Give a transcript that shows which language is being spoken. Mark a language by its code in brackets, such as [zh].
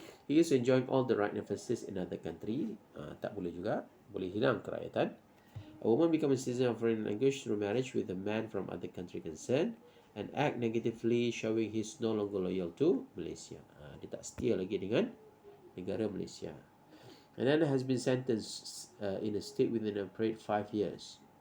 [en] He is enjoying all the right and facilities in another country. [ms] Tak boleh juga, boleh hilang kerakyatan. [en] A woman become a citizen of foreign language through marriage with a man from other country concerned and act negatively, showing he is no longer loyal to Malaysia. [ms] Dia tak setia lagi dengan negara Malaysia. [en] And then has been sentenced in a state within a period 5 years.